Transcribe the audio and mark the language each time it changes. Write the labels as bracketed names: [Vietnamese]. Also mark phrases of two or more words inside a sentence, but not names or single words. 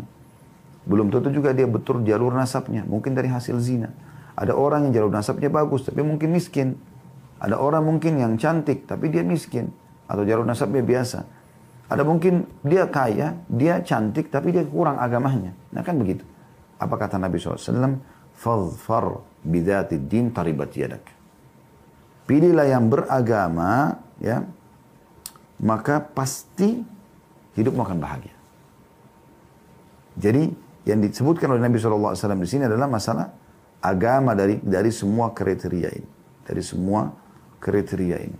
[Indonesian] Belum tentu juga dia betul jalur nasabnya, mungkin dari hasil zina. Ada orang yang jalur nasabnya bagus, tapi mungkin miskin. Ada orang mungkin yang cantik, tapi dia miskin. Atau jalur nasabnya biasa. Ada mungkin dia kaya, dia cantik, tapi dia kurang agamanya. Nah kan begitu. Apa kata Nabi SAW? [Arabic] فاظفر بذات الدين تربت يداك. [Indonesian] Pilihlah yang beragama, ya, maka pasti hidupmu akan bahagia. Jadi yang disebutkan oleh Nabi SAW di sini adalah masalah agama dari semua kriteria ini, dari semua kriteria ini.